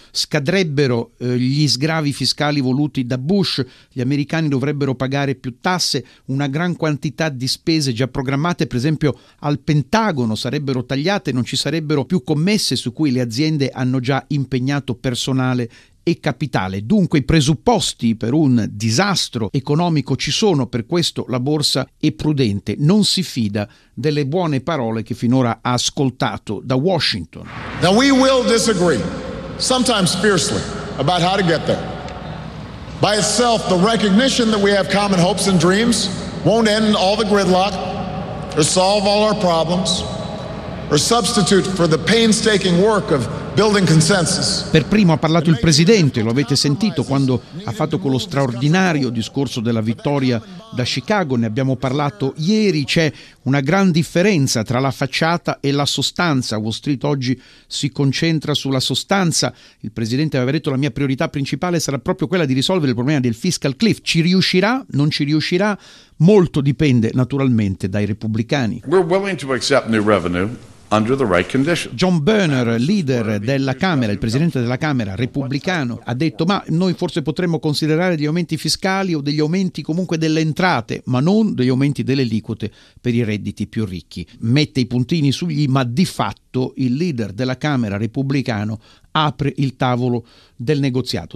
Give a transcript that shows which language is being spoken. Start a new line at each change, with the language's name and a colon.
Italian: Scadrebbero gli sgravi fiscali voluti da Bush, gli americani dovrebbero pagare più tasse, una gran quantità di spese già programmate, per esempio al Pentagono, sarebbero tagliate, non ci sarebbero più commesse su cui le aziende hanno già impegnato personale e capitale. Dunque i presupposti per un disastro economico ci sono, per questo la borsa è prudente, non si fida delle buone parole che finora ha ascoltato da Washington.
English: Now we will disagree, sometimes fiercely, about how to get there. By itself, the recognition that we have common hopes and dreams won't end all the gridlock or solve all our problems or substitute for the painstaking work of building consensus.
Italian: Per primo ha parlato il presidente, lo avete sentito quando ha fatto quello straordinario discorso della vittoria da Chicago, ne abbiamo parlato ieri. C'è una gran differenza tra la facciata e la sostanza. Wall Street oggi si concentra sulla sostanza. Il presidente aveva detto: la mia priorità principale sarà proprio quella di risolvere il problema del fiscal cliff. Ci riuscirà? Non ci riuscirà? Molto dipende naturalmente dai repubblicani.
English: We're willing to accept new revenue under the right condition.
Italian: John Boehner, leader della Camera, il presidente della Camera, repubblicano, ha detto: ma noi forse potremmo considerare degli aumenti fiscali o degli aumenti comunque delle entrate, ma non degli aumenti delle aliquote per i redditi più ricchi. Mette i puntini sugli i, ma di fatto il leader della Camera, repubblicano, apre il tavolo del negoziato.